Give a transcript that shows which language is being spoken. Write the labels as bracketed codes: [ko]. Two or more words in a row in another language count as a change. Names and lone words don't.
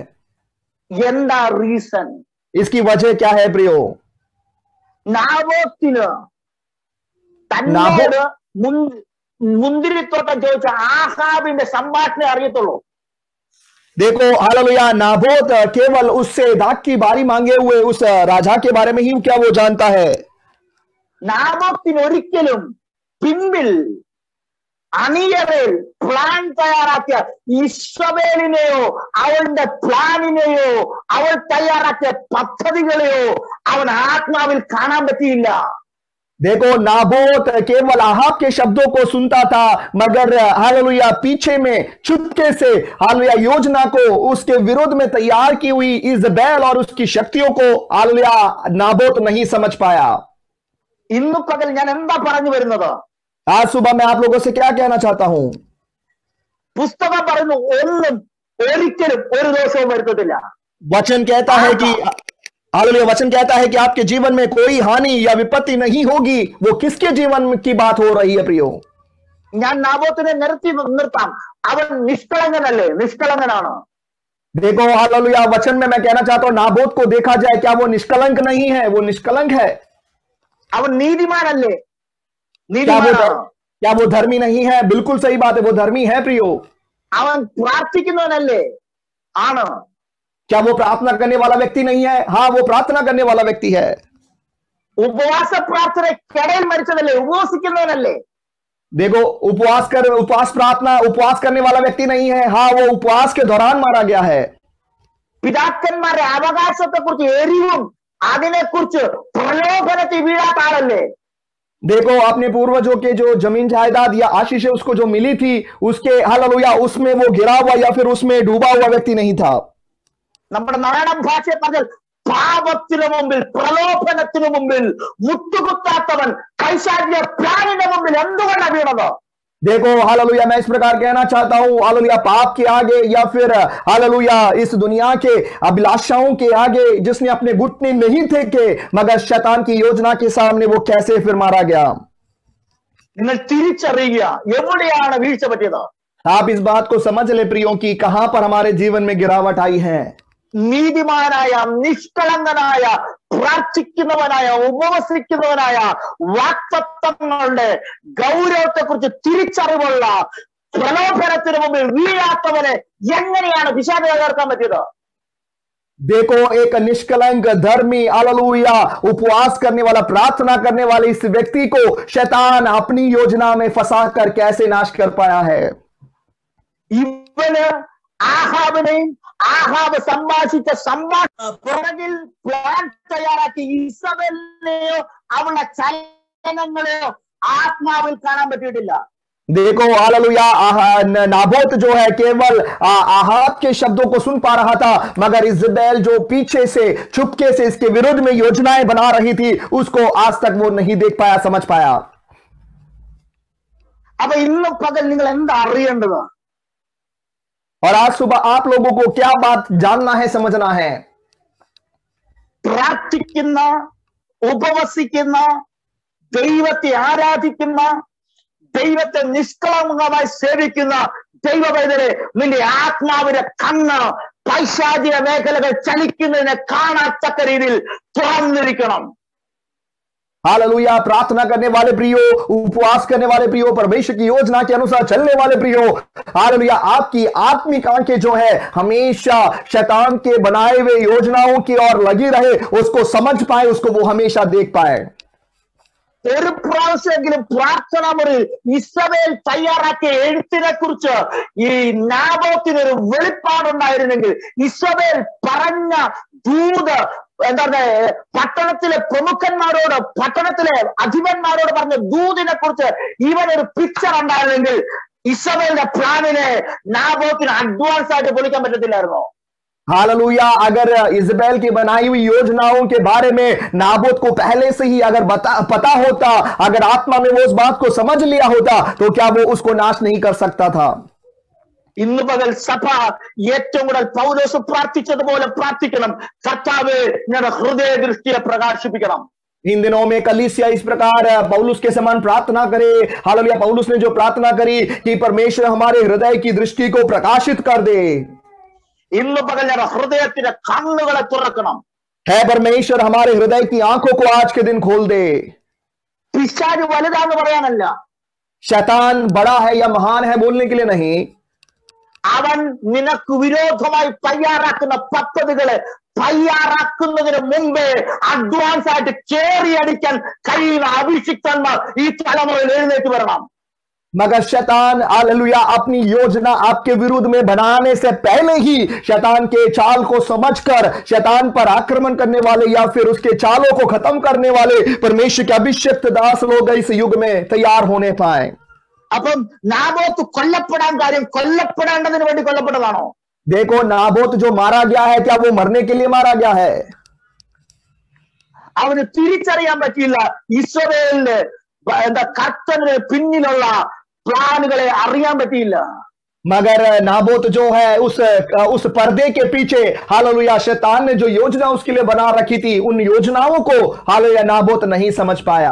[ml] എന്താ റീസൺ? [hi] इसकी वजह क्या है प्रियो? [ml] നാബോത്തിന് തന്നോട് മുന്തിരിത്തോട്ടം ചോദിച്ച ആഹാബിന്റെ സംഭാഷണ അറിയത്തുള്ളൂ. [hi] देखो हालेलुया, नाबोत केवल उससे दाख की बारी मांगे हुए उस राजा के बारे में ही क्या वो जानता है? [ml] നാബോത്തിന് ഒരിക്കലും പിൻപിൽ അണിയറയിൽ പ്ലാൻ തയ്യാറാക്കിയ ഇശ്രവേലിനെയോ അവളുടെ പ്ലാനിനെയോ അവൾ തയ്യാറാക്കിയ പദ്ധതികളെയോ അവൻ ആത്മാവിൽ കാണാൻ പറ്റിയില്ല. [hi] देखो, नाबोत केवल आहाब के शब्दों को सुनता था, मगर हालेलुया पीछे में चुपके से हालेलुया योजना को उसके विरोध में तैयार की हुई इजबेल और उसकी शक्तियों को हालेलुया नाबोत नहीं समझ पाया। [ml] ഇന്ന് പകൽ ഞാൻ എന്താ പറഞ്ഞു വരുന്നത്? [hi] आज सुबह मैं आप लोगों से क्या कहना चाहता हूं? [ml] പുസ്തകം പറയുന്നു ഒന്നും ഒരിക്കലും ഒരു ദോഷവും വരുത്തത്തില്ല. [hi] वचन कहता है कि हालेलुया वचन कहता है कि आपके जीवन में कोई हानि या विपत्ति नहीं होगी। वो किसके जीवन की बात हो रही है प्रियो? [ml] ഞാൻ നാബോത്തിനെ നിർത്താം. അവൻ നിഷ്കളങ്കനല്ലേ? നിഷ്കളങ്കനാണ്. [hi] देखो हालेलुया वचन में मैं कहना चाहता हूं, नाबोत को देखा जाए, क्या वो निष्कलंक नहीं है? वो निष्कलंक है। [ml] അവൻ നീതിമാനല്ലേ? [hi] क्या [ml] നീതിമാനാണ്. [hi] वो धर्मी नहीं है? बिल्कुल सही बात है, वो धर्मी है प्रियो। [ml] അവൻ പ്രാർത്ഥിക്കുന്നവനല്ലേ? ആണ്. [hi] क्या वो प्रार्थना करने वाला व्यक्ति नहीं है? हाँ, वो प्रार्थना करने वाला व्यक्ति है। [ml] ഉപവാസ പ്രാർത്ഥനയ്ക്കിടയിൽ മരിച്ചതല്ലേ? ഉപവസിക്കുന്നവനല്ലേ? [hi] देखो, उपवास प्रार्थना उपवास करने वाला व्यक्ति नहीं है। हाँ, वो उपवास के दौरान मारा गया है। [ml] പിതാക്കന്മാരുടെ അവകാശത്തെ കുറിച്ച് എരിവും അതിനെക്കുറിച്ച് പ്രലോഭനത്തിൽ വീഴാത്ത ആളല്ലേ? [hi] देखो, अपने पूर्वजों के जो जमीन जायदाद या आशीष उसको जो मिली थी, उसके हालेलुया उसमें वो गिरा हुआ या फिर उसमें डूबा हुआ व्यक्ति नहीं था। [ml] നമ്മുടെ നാടൻ ഭാഷയെ പറഞ്ഞാൽ പാപത്തിനു മുമ്പിൽ പ്രലോഭനത്തിനു മുമ്പിൽ മുട്ടുകുത്താത്തവൻ കൈശാചിന്റെ പ്ലാനിന്റെ മുമ്പിൽ എന്തുകൊണ്ടാണ് വീണത്? [hi] देखो हालेलुया, मैं इस प्रकार कहना चाहता हूं, हालेलुया पाप के आगे या फिर हालेलुया इस दुनिया के अभिलाषाओं के आगे जिसने अपने घुटने नहीं थे मगर शैतान की योजना के सामने वो कैसे फिर मारा गया? [ml] നിങ്ങൾ തിരിച്ചറിയുക എവിടെയാണ് വീഴ്ച പറ്റിയത്. [hi] आप इस बात को समझ ले प्रियो कि कहां पर हमारे जीवन में गिरावट आई है। [ml] നീതിമാനായ നിഷ്കളങ്കനായ പ്രാർത്ഥിക്കുന്നവനായ ഉപവസിക്കുന്നവനായ വാക്തത്വങ്ങളുടെ ഗൗരവത്തെ കുറിച്ച് തിരിച്ചറിവുള്ള പ്രലോഭനത്തിന് മുമ്പിൽ വീഴാത്തവനെ എങ്ങനെയാണ് പിശാച് തകർക്കാൻ പറ്റിയത്? [hi] देखो, एक निष्कलंक धर्मी हालेलुया उपवास करने वाला प्रार्थना करने वाले इस व्यक्ति को शैतान अपनी योजना में फंसा कर कैसे नाश कर पाया है? [ml] ഇവന് ആഹാബിനെയും ആഹാബ് സംഭാഷിച്ച പുറകിൽ പ്ലാൻ തയ്യാറാക്കി ഇസബെലിനെയോ അവളുടെ ചലനങ്ങളെയോ ആത്മാവിൽ കാണാൻ പറ്റിയിട്ടില്ല. [hi] देखो हालेलुया नाबोत जो है केवल आहाब के शब्दों को सुन पा रहा था, मगर इजबेल जो पीछे से चुपके से इसके विरुद्ध में योजनाएं बना रही थी उसको आज तक वो नहीं देख पाया, समझ पाया। [ml] അപ്പൊ ഇന്ന് പകൽ നിങ്ങൾ എന്താ അറിയേണ്ടത്? [hi] और आज सुबह आप लोगों को क्या बात जानना है, समझना है? [ml] പ്രാർത്ഥിക്കുന്ന ഉപവസിക്കുന്ന ദൈവത്തെ ആരാധിക്കുന്ന ദൈവത്തെ നിഷ്കളങ്കമായി സേവിക്കുന്ന ദൈവവേദനെ നിന്റെ ആത്മാവിന്റെ കണ്ണ് പൈശാചിക മേഖലകൾ ചലിക്കുന്നതിനെ കാണാത്തക്ക രീതിയിൽ തുറന്നിരിക്കണം. [hi] हालेलुया प्रार्थना करने वाले प्रियो, उपवास करने वाले प्रियो, परमेश्वर की योजना के अनुसार चलने वाले प्रियो, हालेलुया आपकी आत्मिक आंखें जो है हमेशा शैतान के बनाए हुए योजनाओं की ओर लगी रहे, उसको समझ पाए, उसको वो हमेशा देख पाए। [ml] ഒരു പ്രാവശ്യമെങ്കിലും പ്രാർത്ഥന മുറി ഇസബേൽ തയ്യാറാക്കിയ എഴുത്തിനെ കുറിച്ച് ഈ നാബോത്തിനൊരു വെളിപ്പാടുണ്ടായിരുന്നെങ്കിൽ, ഇസബേൽ പറഞ്ഞ ദൂത് എന്താണ്, പട്ടണത്തിലെ പ്രമുഖന്മാരോട്, പട്ടണത്തിലെ അധിപന്മാരോട് പറഞ്ഞ ദൂതിനെ കുറിച്ച് ഇവനൊരു പിക്ചർ ഉണ്ടായിരുന്നെങ്കിൽ ഇസബേലിന്റെ പ്ലാനിനെ നാബോത്തിന് അഡ്വാൻസ് ആയിട്ട് പൊളിക്കാൻ പറ്റത്തില്ലായിരുന്നോ? [hi] हालेलुया। अगर इजबेल की बनाई हुई योजनाओं के बारे में नाबोत को पहले से ही अगर पता होता, अगर आत्मा में वो उस बात को समझ लिया होता, तो क्या वो उसको नाश नहीं कर सकता था? [ml] ഇന്ന് പകൽ സഭ ഏറ്റവും കൂടുതൽ പൗലോസ് പ്രാർത്ഥിച്ചതുപോലെ പ്രാർത്ഥിക്കണം. കർത്താവേ, ഞങ്ങളുടെ ഹൃദയ ദൃഷ്ടിയെ പ്രകാശിപ്പിക്കണം. [hi] इन दिनों में कलीसिया इस प्रकार पौलुस के समान प्रार्थना करे। हालेलुया। पौलुस ने जो प्रार्थना करी कि परमेश्वर हमारे हृदय की दृष्टि को प्रकाशित कर दे। [ml] ഇന്ന് പകൽ ഞങ്ങളുടെ ഹൃദയത്തിന്റെ കണ്ണുകളെ തുറക്കണം. [hi] है परमेश्वर हमारे हृदय की आंखों को आज के दिन खोल दे। [ml] പിശാച് വലുതാന്ന് പറയാനല്ല, [hi] शैतान बड़ा है या महान है बोलने के लिए नहीं, [ml] അവൻ നിനക്ക് വിരോധമായി തയ്യാറാക്കുന്ന പദ്ധതികളെ തയ്യാറാക്കുന്നതിന് മുമ്പേ അഡ്വാൻസ് ആയിട്ട് കേറിയടിക്കാൻ കഴിയുന്ന അഭിഷിക്തന്മാർ ഈ തലമുറയിൽ എഴുന്നേറ്റ് വരണം. [hi] मगर शैतान हालेलुया अपनी योजना आपके विरुद्ध में बनाने से पहले ही शैतान के चाल को समझकर शैतान पर आक्रमण करने वाले या फिर उसके चालों को खत्म करने वाले परमेश्वर के अभिषिक्त दास लोग इस युग में तैयार होने पाए। [ml] അപ്പം നാബോത്ത് കൊല്ലപ്പെടാൻ കാര്യം കൊല്ലപ്പെടേണ്ടതിന് വേണ്ടി കൊല്ലപ്പെട്ടതാണോ? [hi] देखो, नाबोत जो मारा गया है, क्या वो मरने के लिए मारा गया है? [ml] അവന് തിരിച്ചറിയാൻ പറ്റിയില്ല ഇസ്രായേലിന്റെ എന്താ കർത്തന് പിന്നിലുള്ള പ്ലാനുകളെ അറിയാൻ പറ്റിയില്ല. [hi] मगर नाबोत जो है उस पर्दे के पीछे हालेलुया शैतान ने जो योजना उसके लिए बना रखी थी, उन योजनाओं को हालेलुया नाबोत नहीं समझ पाया।